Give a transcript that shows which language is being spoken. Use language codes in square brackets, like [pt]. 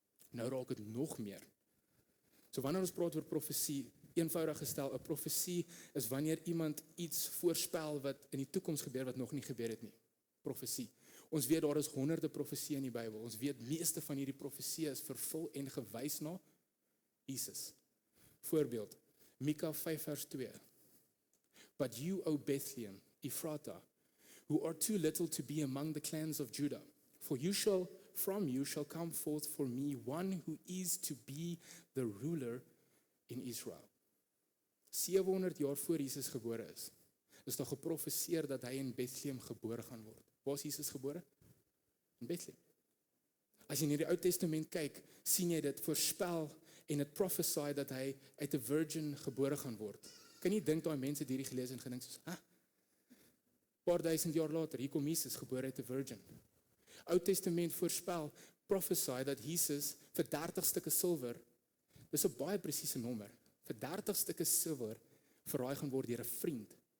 [af] Nou raak dit nog meer. So wanneer ons praat oor profesie, eenvoudig gestel, 'n profesie is wanneer iemand iets voorspel wat in die toekoms gebeur wat nog nie gebeur het nie. Profesie. Ons weet daar is honderde profesieë in die Bybel. Ons weet meeste van hierdie profesieë is vervul en gewys na Jesus. Voorbeeld, Mika 5 vers 2. [en] But you, O Bethlehem, Ephratah, who are too little to be among the clans of Judah, for from you shall come forth for me one who is to be the ruler in Israel. [af] 700 jaar voor Jesus gebore is daar geprofeseer dat hy in Bethlehem gebore gaan word. Waar is Jesus gebore? In Bethlehem. As jy in die Ou Testament kyk, sien jy dit voorspel en dit prophesy dat hy uit 'n virgin gebore gaan word. Kan jy dink daai mense het hierdie gelees en gedink soos, paar duisend jaar later, hier kom Jesus gebore uit 'n virgin. Ou Testament voorspel, prophesy dat Jesus vir 30 stukke silwer, dis 'n baie presiese nommer, vir 30 stukke silwer verraai gaan word deur 'n vriend.